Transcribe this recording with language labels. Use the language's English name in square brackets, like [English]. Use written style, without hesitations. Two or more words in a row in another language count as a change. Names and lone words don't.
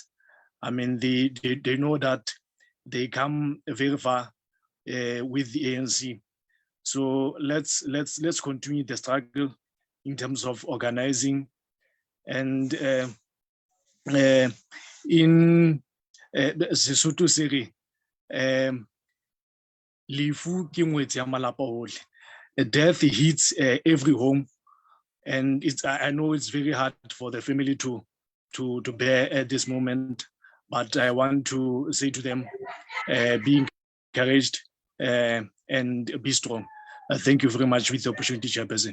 [English] I mean, they know that they come very far with the ANC. So let's continue the struggle in terms of organizing. And in [Southern Sotho] Sesotho se re lefu ke ngwetsi ya malapa ohle. [English] Death hits every home, and I know it's very hard for the family to bear at this moment, but I want to say to them, be encouraged and be strong. Thank you very much for the opportunity, Chairperson.